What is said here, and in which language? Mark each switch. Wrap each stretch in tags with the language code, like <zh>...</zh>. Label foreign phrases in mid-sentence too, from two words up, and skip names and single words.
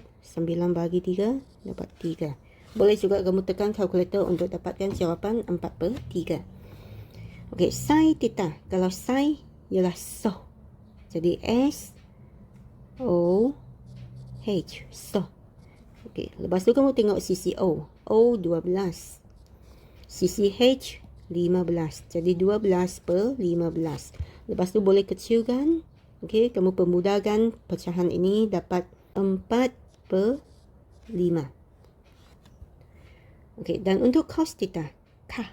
<ms>9 bahagi 3 dapat 3. Boleh juga kamu tekan kalkulator untuk dapatkan jawapan 4 per 3. Okey,</ms> <en>sin theta.</en> <ms>Kalau sin ialah SOH. Jadi S O H, SOH. Okey, lepas tu kamu tengok sisi O. O 12. Sisi H 15. Jadi 12 per 15. Lepas tu boleh kecilkan. Okey, kamu permudahkan pecahan ini dapat 4 per 5. Okey, dan untuk</ms> <en>cos theta,</en> <ms>K.</ms>